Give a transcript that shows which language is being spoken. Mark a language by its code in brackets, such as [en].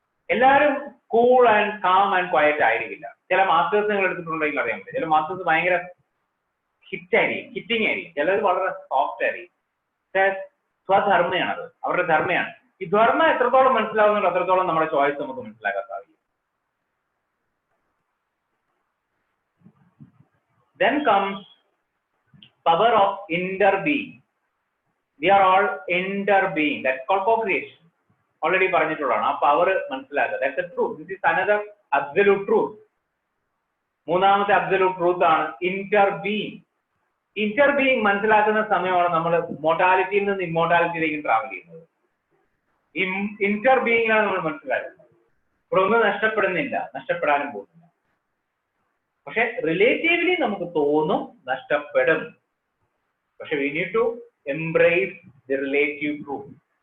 [ml] എല്ലാവരും cool and calm and quiet ആയിരിക്കില്ല. ചില മാസ്റ്റേഴ്സ് നിങ്ങൾ എടുത്തിട്ടുണ്ടെങ്കിൽ അറിയാൻ പറ്റും. ചില മാസ്റ്റേഴ്സ് ഭയങ്കര ഹിറ്റായിരിക്കും, ഹിറ്റിംഗ് ആയിരിക്കും. ചിലർ വളരെ സോഫ്റ്റ് ആയിരിക്കും. സ്വധർമ്മയാണത്, അവരുടെ ധർമ്മയാണ്. ഈ ധർമ്മം എത്രത്തോളം മനസ്സിലാവുന്നുണ്ടോ അത്രത്തോളം നമ്മുടെ ചോയ്സ് നമുക്ക് മനസ്സിലാക്കാൻ സാധിക്കും. [en] Then comes power of interbeing. We are all interbeing. That's called co-creation. [ml] Already പറഞ്ഞിട്ടുള്ളതാണ്. ആ പവർ മനസ്സിലാക്കുക. [en] That's the truth. This is another absolute truth. [ml] മൂന്നാമത്തെ absolute truth ആണ് interbeing. Interbeing മനസ്സിലാക്കുന്ന സമയമാണ് നമ്മൾ മോർട്ടാലിറ്റിയിൽ നിന്ന് ഇമ്മോർട്ടാലിറ്റിയിലേക്ക് ട്രാവൽ ചെയ്യുന്നത്. ഇന്റർബീയിങ്ങിലാണ് നമ്മൾ മനസ്സിലാക്കുന്നത്. ഇവിടെ ഒന്നും നഷ്ടപ്പെടുന്നില്ല, നഷ്ടപ്പെടാനും പോകുന്നില്ല. പക്ഷെ റിലേറ്റീവ്ലി നമുക്ക് തോന്നും നഷ്ടപ്പെടും. പക്ഷെ [en] We need to embrace the relative truth.